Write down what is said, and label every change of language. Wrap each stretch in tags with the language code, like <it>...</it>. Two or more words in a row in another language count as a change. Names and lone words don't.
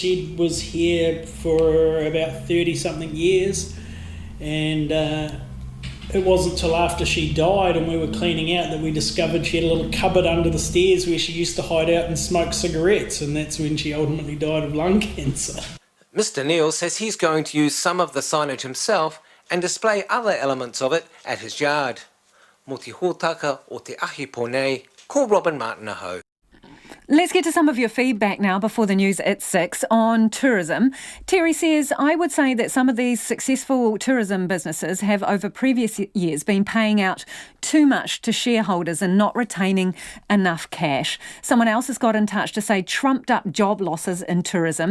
<en>She was here for about 30-something years, and it wasn't till after she died and we were cleaning out that we discovered she had a little cupboard under the stairs where she used to hide out and smoke cigarettes, and that's when she ultimately died of lung cancer. Mr. Neal says he's going to use some of the signage himself and display other elements of it at his yard.</en> <mi>Mo te hōtaka o te ahi ponei, ko Robin Martin aho.</mi> <en>Let's get to some of your feedback now before the news at 6 on tourism. Terry says, I would say that some of these successful tourism businesses have over previous years been paying out too much to shareholders and not retaining enough cash. Someone else has got in touch to say trumped up job losses in tourism.</en>